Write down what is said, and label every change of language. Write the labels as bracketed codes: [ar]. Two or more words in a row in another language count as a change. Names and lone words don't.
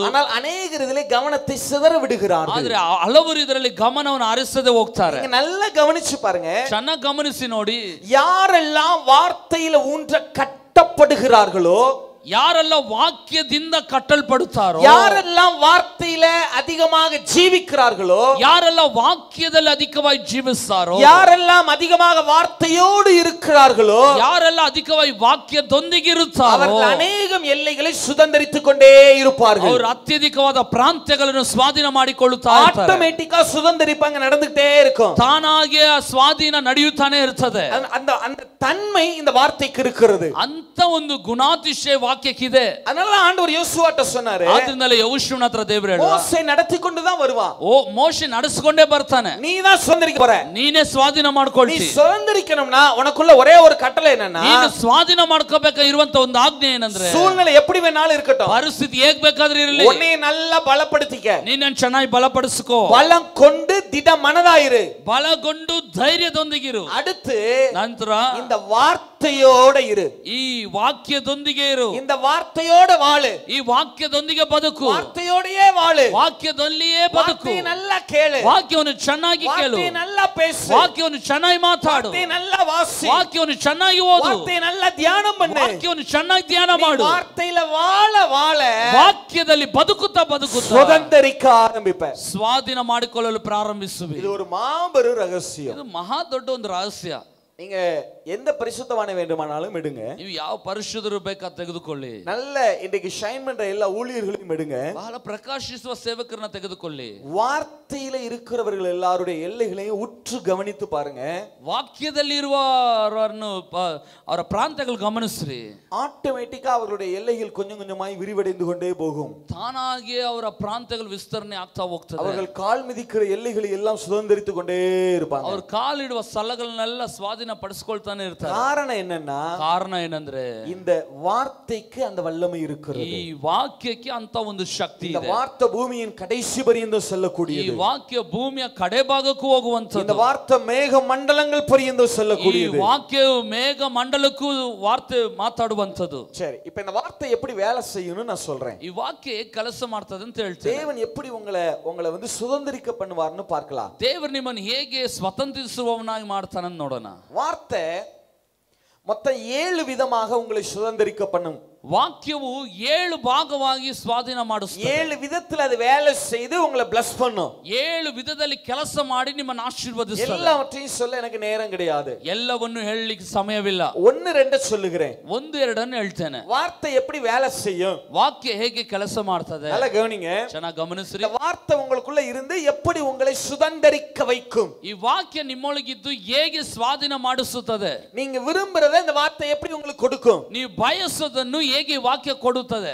[ta] ஆனால் அநேகர் இதிலே கவனத்தை சிதற விடுகிறார்கள். [kn] ಆದ್ರೆ ಹಲವರು ಇದರಲ್ಲಿ ಗಮನವನ್ನು ಹರಿಸದೆ ಹೋಗ್ತಾರೆ. [ta] நீங்க நல்லா கவனிச்சு பாருங்க, [kn] ಚೆನ್ನಾಗಿ ಗಮನಿಸಿ ನೋಡಿ. [ta] யாரெல்லாம் வார்த்தையில ஊன்ற கட்டப்படுகிறார்களோ, [kn] ಯಾರೆಲ್ಲ ವಾಕ್ಯದಿಂದ ಕಟ್ಟಲ್ಪಡುತ್ತಾರೋ, [ta] யாரெல்லாம் வார்த்தையில அதிகமாக ஜீவிக்கிறார்களோ, [kn] ಯಾರೆಲ್ಲ ವಾಕ್ಯದಲ್ಲಿ ಅಧಿಕವಾಗಿ ಜೀವಿಸ್ತಾರೋ, [ta] யாரெல்லாம் அதிகமாக வார்த்தையோடு இருக்கிறார்களோ, [kn] ಯಾರೆಲ್ಲ ಅಧಿಕವಾಗಿ ವಾಕ್ಯದೊಂದಿಗೆ ಇರುತ್ತಾರೋ, [ta] அவர்கள் அநேகம் எல்லைகளை சுதந்தரித்துக் கொண்டே இருப்பார்கள். [kn] ಅವರು ಅತ್ಯಧಿಕವಾದ ಪ್ರಾಂತ್ಯಗಳನ್ನು ಸ್ವಾಧೀನ ಮಾಡಿಕೊಳ್ಳುತ್ತಾ ಇರ್ತಾರೆ. [ta] ஆட்டோமேட்டிக்கா சுதந்தரிப்பாங்க நடந்துட்டே இருக்கும். [kn] ತಾನಾಗೆ ಆ ಸ್ವಾಧೀನ ನಡೆಯುತ್ತಾನೆ ಇರ್ತದೆ. [ta] அந்த அந்த தன்மை இந்த வார்த்தைக்கு இருக்கிறது. [kn] ಅಂತ ಒಂದು ಗುಣಾತಿಶಯ ವಾಕ್ಯಕ್ಕಿದೆ. [ta] அதனால ஆண்டவர் யோசுவாட்ட சொன்னாரு, [kn] ಆದ್ರಿಂದಲೇ ಯೆಹೋಶುವನ ಹತ್ರ ದೇವರು ಹೇಳಿದ್ರು, [ta] மோசே நடத்தி கொண்டு தான் வருவான். [kn] ಓ ಮೋಶೆ ನಡೆಸಿಕೊಂಡೇ ಬರ್ತಾನೆ. [ta] நீ தான் சுதந்திரிக்க போற. [kn] ನೀನೇ ಸ್ವಾಧೀನ [ta] நீ [kn] ಮಾಡ್ಕೊಳ್ತಿ. [ta] சுதந்திரிக்கணும்னா உனக்குள்ள ஒரே ஒரு கட்டளை என்னன்னா, [kn] ನೀನು ಸ್ವಾಧೀನ ಮಾಡ್ಕೋಬೇಕಾಗಿರುವಂತ ಒಂದು ಆಜ್ಞೆ ಏನಂದ್ರೆ, [ta] சூழ்நிலை எப்படி வேணாலும் இருக்கட்டும், [kn] ಪರಿಸ್ಥಿತಿ ಹೇಗ್ ಬೇಕಾದ್ರೂ ಇರಲಿ, [ta] உன்னை நல்லா பலப்படுத்திக்க, [kn] ನೀನನ್ನು ಚೆನ್ನಾಗಿ ಬಲಪಡಿಸ್ಕೋ, [ta] பலம் கொண்டு திட மனதாயிரு, [kn] ಬಲಗೊಂಡು ಧೈರ್ಯದೊಂದಿಗಿರು. [ta] அடுத்து [kn] ನಂತರ [ta] இந்த வார்த்தையோட இரு, [kn] ಈ ವಾಕ್ಯದೊಂದಿಗೆ ಇರು, [ta] இந்த வார்த்தையோட வாழு, [kn] ಈ ವಾಕ್ಯದೊಂದಿಗೆ ಬದುಕು, [ta] வார்த்தையோடயே வாழு, [kn] ವಾಕ್ಯದಲ್ಲಿಯೇ ಬದುಕು, [ta] வார்த்தையை நல்லா ಕೇಳು, [kn] ವಾಕ್ಯವನ್ನು ಚೆನ್ನಾಗಿ ಕೇಳು, [ta] வார்த்தையை நல்லா பேசு, [kn] ವಾಕ್ಯವನ್ನು ಚೆನ್ನಾಗಿ ಮಾತಾಡು, [ta] வார்த்தையை நல்லா வாசி, [kn] ವಾಕ್ಯವನ್ನು ಚೆನ್ನಾಗಿ ಓದು, [ta] வார்த்தையை நல்லா தியானம் பண்ணு, [kn] ವಾಕ್ಯವನ್ನು ಚೆನ್ನಾಗಿ ಧ್ಯಾನ ಮಾಡು. [ta] வார்த்தையில வாழ வாழ [kn] ವಾಕ್ಯದಲ್ಲಿ ಬದುಕುತ್ತಾ ಬದುಕುತ್ತಾ [ta] சுதந்திரிக்க ஆரம்பிப்ப, [kn] ಸ್ವಾಧೀನ ಮಾಡಿಕೊಳ್ಳಲು ಪ್ರಾರಂಭಿಸುವೆ. [ta] இது ஒரு மாபெரும் ரகசியம். [kn] ಇದು ಮಹಾ ದೊಡ್ಡ ಒಂದು ರಹಸ್ಯ. [ta] நீங்க எந்த பரிசுத்தவானை வேண்டுமானாலும் எடுங்க, [kn] ನೀವು ಯಾವ ಪರಿಶುದ್ಧರು ಬೇಕಾದ ತೆಗೆದುಕೊಳ್ಳಿ, [ta] நல்ல இன்னைக்கு ஷைன் பண்ற எல்லா ஊழியர்களையும் எடுங்க, [kn] ಬಹಳ ಪ್ರಕಾಶಿಸುವ ಸೇವಕರನ್ನ ತೆಗೆದುಕೊಳ್ಳಿ, [ta] வார்த்தையில இருக்கிறவர்கள் எல்லாருடைய எல்லைகளையும் உற்று கவனித்து பாருங்க, [kn] ವಾಕ್ಯದಲ್ಲಿರುವವರನ್ನು ಅವರ ಪ್ರಾಂತ್ಯಗಳು ಗಮನಿಸ್ರಿ. [ta] ஆட்டோமேட்டிக்கா அவர்களுடைய எல்லைகள் கொஞ்சம் கொஞ்சமாய் விரிவடைந்து கொண்டே போகும். [kn] ತಾನಾಗಿಯೇ ಅವರ ಪ್ರಾಂತ್ಯಗಳು ವಿಸ್ತರಣೆ ಆಗ್ತಾ ಹೋಗ್ತದೆ. [ta] அவர்கள் கால் மிதிக்கிற எல்லைகளை எல்லாம் சுதந்திரித்து கொண்டே இருப்பாங்க. [kn] ಅವರು ಕಾಲಿಡುವ ಸ್ಥಳಗಳನ್ನೆಲ್ಲ ಸ್ವಾಧೀನ ಪಡಿಸ್ಕೊಳ್ತಾನೆ ಇರ್ತಾರೆ. [ta] காரணம் என்னன்னா, [kn] ಕಾರಣ ಏನಂದ್ರೆ [ta] இந்த வார்த்தைக்கு அந்த வல்லமை இருக்கிறது. [kn] ಈ ವಾಕ್ಯಕ್ಕೆ ಅಂತ ಒಂದು ಶಕ್ತಿ [ta] இந்த [kn] ಇದೆ. [ta] வார்த்தை பூமியின் கடைசி பரியந்தம் [kn] ಈ [ta] செல்லக்கூடியது. [kn] ವಾಕ್ಯ ಭೂಮಿಯ ಕಡೆ ಭಾಗಕ್ಕೂ ಹೋಗುವಂತದ್ದು. [ta] இந்த வார்த்தை மேக மண்டலங்கள் பரியந்தம் [kn] ಈ [ta] செல்லக்கூடியது. [kn] ವಾಕ್ಯವು ಮೇಘ ಮಂಡಲಕ್ಕೂ ವಾರ್ತೆ ಮಾತಾಡುವಂತದ್ದು. [ta] சரி, இப்ப இந்த வார்த்தை எப்படி வேலை செய்யணும்னு நான் சொல்றேன். [kn] ಈ ವಾಕ್ಯ ಕೆಲಸ ಮಾಡ್ತದೆ ಅಂತ ಹೇಳ್ತೇನೆ. [ta] தேவன் எப்படி உங்களை வந்து சுதந்திரிக்க பண்ணுவார்னு பார்க்கலாம். [kn] ದೇವರು ನಿಮ್ಮನ್ನು ಹೇಗೆ ಸ್ವತಂತ್ರಿಸುವವನಾಗಿ ಮಾಡ್ತಾನೆ ನೋಡೋಣ. [ta] வார்த்தை மொத்தம் 7 விதமாக உங்களை சுதந்திரிக்க பண்ணும். [kn] ವಾಕ್ಯವು 7 ಭಾಗವಾಗಿ ಸ್ವಾಧೀನ ಮಾಡಿಸುತ್ತದೆ. [ta] 7 விதத்துல அது வேலை செய்து உங்களை bless பண்ணும். [kn] 7 ವಿಧದಲ್ಲಿ ಕೆಲಸ ಮಾಡಿ ನಿಮ್ಮನ್ನು ಆಶೀರ್ವದಿಸುತ್ತದೆ. [ta] எல்லாவற்றையும் சொல்ல எனக்கு நேரம் கிடையாது, [kn] ಎಲ್ಲವನ್ನು ಹೇಳಲಿಕ್ಕೆ ಸಮಯವಿಲ್ಲ. [ta] 1 2 சொல்லுகிறேன். [kn] 1 2 ಹೇಳ್ತೇನೆ. [ta] வார்த்தை எப்படி வேலை செய்யும், [kn] ವಾಕ್ಯ ಹೇಗೆ ಕೆಲಸ ಮಾಡ್ತದೆ [ta] நல்லா கவனிங்க. [kn] ಚೆನ್ನಾಗಿ ಗಮನಿಸ್ರಿ. [ta] இந்த வார்த்தை உங்களுக்குள்ள இருந்து எப்படி உங்களை சுதந்திரிக்க வைக்கும். [kn] ಈ ವಾಕ್ಯ ನಿಮ್ಮೊಳಗಿದ್ದು ಹೇಗೆ ಸ್ವಾಧೀನ ಮಾಡಿಸುತ್ತದೆ. [ta] நீங்க விரும்புறத இந்த வார்த்தை எப்படி உங்களுக்கு கொடுக்கும். [kn] ನೀವು ಬಯಸೋದನ್ನು ಹೇಗೆ ವಾಕ್ಯ ಕೊಡುತ್ತದೆ.